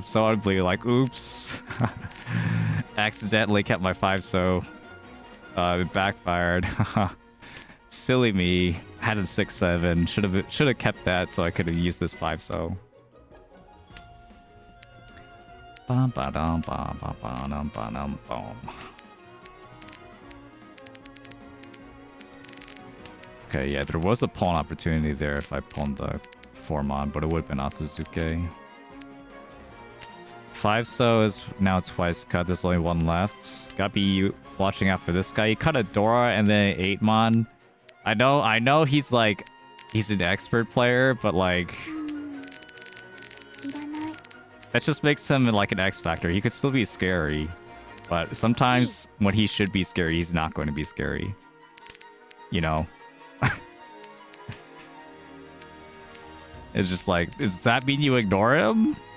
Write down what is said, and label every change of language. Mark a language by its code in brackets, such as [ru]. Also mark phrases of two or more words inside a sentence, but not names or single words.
[en] So I'd be like, oops, accidentally kept my 5. So it backfired. Silly me. Had a 6-7. Should have kept that so I could have used this 5. So. Bum ba dum ba ba ba dum ba dum boom. Okay, yeah, there was a pawn opportunity there if I pawned the 4-mon, but it would have been Otozuke. 5 so is now twice cut. There's only 1 left. Gotta be watching out for this guy. He cut a Dora and then 8-mon. I know he's like, he's an expert player, but like, いらない that just makes him like an X Factor. He could still be scary, but sometimes when he should be scary, he's not going to be scary. You know? It's just like, does that mean you ignore him?